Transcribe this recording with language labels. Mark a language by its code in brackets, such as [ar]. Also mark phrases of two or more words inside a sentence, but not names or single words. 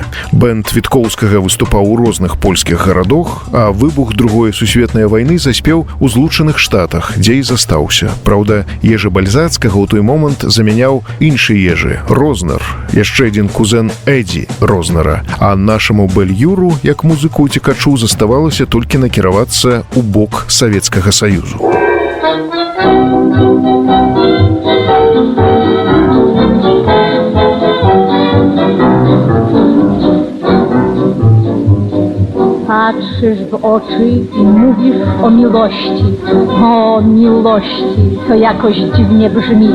[be] Бэнд Віткоўскага выступаў у розных польскіх гарадах, а выбух Другой сусветнай вайны заспеў у Злучаных Штатах, дзе і застаўся. Праўда, Ежы Бальзацкага ў той момант замяняў іншы Ежы – Рознер, яшчэ адзін кузен Эдзі Рознера. А нашаму Бэльюру, як музыку-уцекачу, заставалася толькі накіравацца ў бок Савецкага Саюзу. [pl] Patrzysz w oczy i mówisz o miłości, to jakoś dziwnie brzmi.